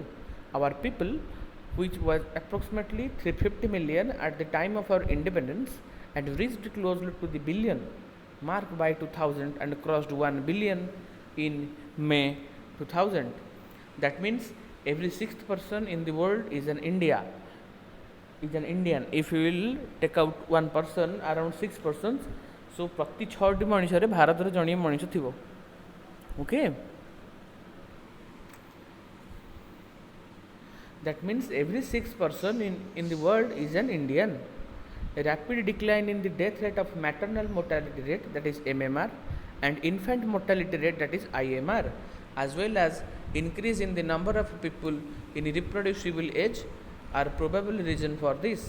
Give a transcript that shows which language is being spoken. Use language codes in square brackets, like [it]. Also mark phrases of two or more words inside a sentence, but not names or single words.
[en] Our people, which was approximately 350 million at the time of our independence, and reached closely to the billion mark by 2000 and crossed 1 billion in May 2000. That means every sixth person in the world is an Indian. If you will take out one person, around 6 persons, so [or] ପ୍ରତି 6ଟି ମନୁଷ୍ୟ ଭାରତ ରେ ଜଣେ ମନୁଷ୍ୟ ଥିବ। [en] ओके, that means every sixth person in the world is an Indian. A rapid decline in the death rate of maternal mortality rate, that is MMR, and infant mortality rate, that is IMR, as well as increase in the number of people in reproducible age are probable reason for this.